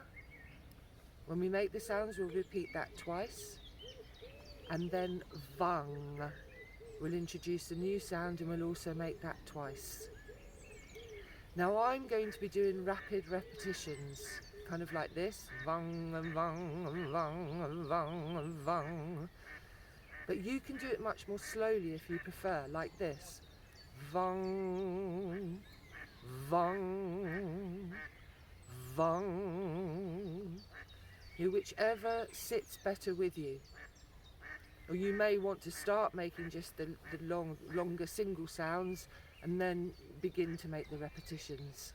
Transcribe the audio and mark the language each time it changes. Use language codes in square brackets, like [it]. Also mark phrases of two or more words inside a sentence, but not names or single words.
[en] When we make the sounds, we'll repeat that twice. And then VANG. We'll introduce a new sound and we'll also make that twice. Now I'm going to be doing rapid repetitions, kind of like this. VANG and VANG and VANG and VANG and VANG. But you can do it much more slowly if you prefer, like this. VANG, VANG, VANG. Whichever sits better with you. Or you may want to start making just the longer single sounds and then begin to make the repetitions.